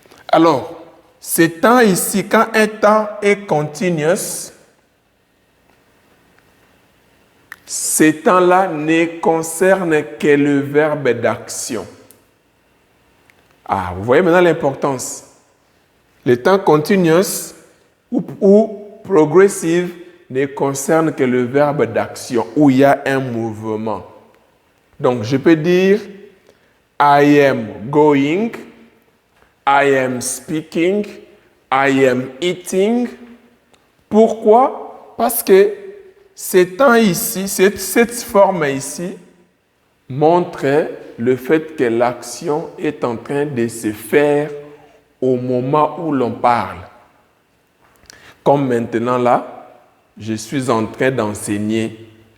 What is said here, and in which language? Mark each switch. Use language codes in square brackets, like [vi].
[fr] Alors, ce temps ici, quand un temps est continuous, ce temps-là ne concerne que le verbe d'action. Ah, vous voyez maintenant l'importance. Le temps continuous ou progressive ne concerne que le verbe d'action où il y a un mouvement. Donc, je peux dire [en] I am going, I am speaking, I am eating. [fr] Pourquoi? Parce que ces temps ici, cette forme ici, montre le fait que l'action est en train de se faire au moment où l'on parle. Comme maintenant là, je suis en train d'enseigner.